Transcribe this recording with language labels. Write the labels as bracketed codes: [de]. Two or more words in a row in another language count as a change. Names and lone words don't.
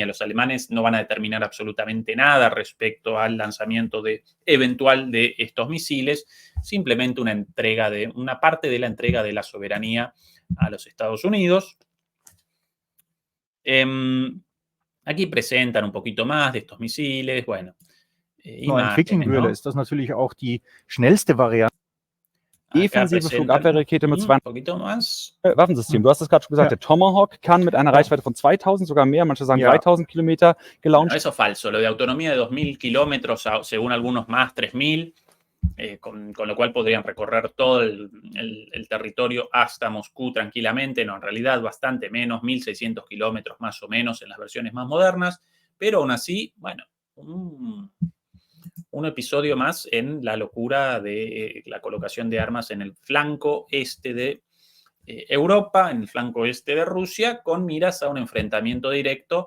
[es] Los alemanes no van a determinar absolutamente nada respecto al lanzamiento eventual de estos misiles, simplemente una parte de la entrega de la soberanía a los Estados Unidos. Aquí presentan un poquito más de estos misiles. Bueno, [de] entwickeln würde, ist das natürlich auch die schnellste Variante. defensive [es] presentan- [de] Flugabwehrrakete mit [es] un 200 poquito más. [de] Waffensystem. Du hast es gerade schon gesagt, Ja. der Tomahawk kann mit einer Reichweite von 2000, sogar mehr, manche sagen Ja. 3000 Kilometer [es] Bueno, [de] gelauncht. [es] eso es falso. Lo de autonomía de 2000 kilómetros, según algunos más, 3000, con lo cual podrían recorrer todo el territorio hasta Moscú tranquilamente. No, en realidad bastante menos, 1600 kilómetros más o menos en las versiones más modernas, pero aún así, bueno, un episodio más en la locura de la colocación de armas en el flanco este de Europa, en el flanco este de Rusia, con miras a un enfrentamiento directo.